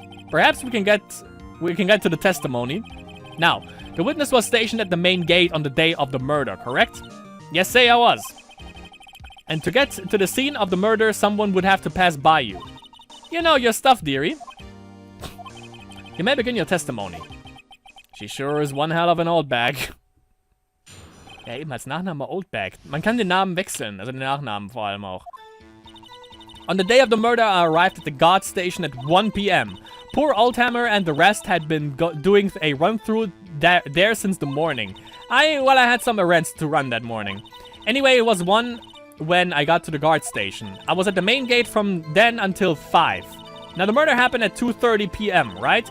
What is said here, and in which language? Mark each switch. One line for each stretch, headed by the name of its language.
English: Perhaps we can get to the testimony. Now, the witness was stationed at the main gate on the day of the murder, correct? Yes, say I was. And to get to the scene of the murder, someone would have to pass by you. You know your stuff, dearie. You may begin your testimony. She sure is one hell of an old bag.
German: Ja, eben als Nachname Old Bag. Man kann den Namen wechseln, also den Nachnamen vor allem auch.
English: On the day of the murder, I arrived at the guard station at 1 PM. Poor Oldhammer and the rest had been doing a run-through there since the morning. I had some errands to run that morning. Anyway, it was 1 when I got to the guard station. I was at the main gate from then until 5. Now, the murder happened at 2:30 PM, right?